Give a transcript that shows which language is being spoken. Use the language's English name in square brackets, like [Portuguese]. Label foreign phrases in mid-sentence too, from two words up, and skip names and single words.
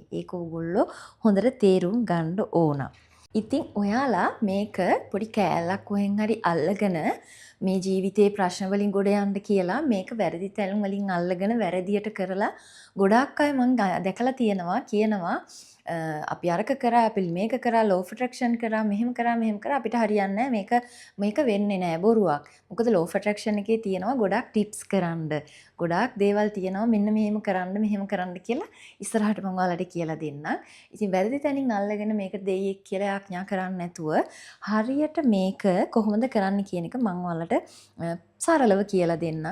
[Sinhala] ඒක ඕගොල්ලෝ හොඳට තේරුම් ගන්න ඕන. ඉතින් ඔයාලා මේක පොඩි කෑල්ලක් කොහෙන් හරි අල්ලගෙන මේ ජීවිතේ ප්‍රශ්න වලින් ගොඩ යන්න කියලා මේක වැරදි තැන් වලින් අල්ලගෙන වැරදියට කරලා ගොඩාක් අය මම දැකලා කියනවා අපි අරක කරා අපි මේක කරා [English] law of attraction [Sinhala] කරා මෙහෙම කරා අපිට හරියන්නේ නැහැ මේක වෙන්නේ නැහැ බොරුවක්. මොකද [English] law of attraction [Sinhala] එකේ තියෙනවා ගොඩාක් ටිප්ස් කරන්න. ගොඩාක් දේවල් තියෙනවා මෙන්න මෙහෙම කරන්න කියලා ඉස්සරහට මම ඔයාලට කියලා දෙන්නම්. ඉතින් වැරදි තැනින් අල්ලගෙන මේක දෙයියෙක් කියලා ආඥා කරන්නේ නැතුව හරියට මේක කොහොමද කරන්න කියන එක මම ඔයාලට සරලව කියලා දෙන්නම්.